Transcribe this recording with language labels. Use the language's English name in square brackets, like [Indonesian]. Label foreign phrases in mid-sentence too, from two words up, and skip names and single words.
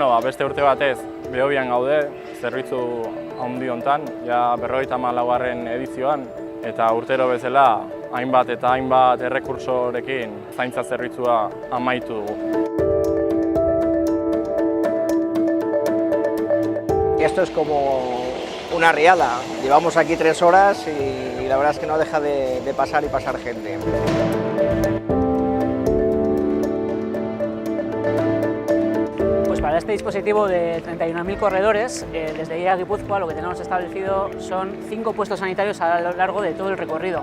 [Basque] beste urte batez Behobian gaude, zerbitzu handi hontan, ja 54. edizioan, eta urtero bezala hainbat eta hainbat errekursorekin zaintza zerbitzua amaitu dugu. [Spanish] Esto es como una riada. Llevamos aquí 3 horas y la verdad es que no deja de pasar y pasar gente. Para este dispositivo de 31.000 corredores, desde IA Guipúzcoa lo que tenemos establecido son 5 puestos sanitarios a lo largo de todo el recorrido.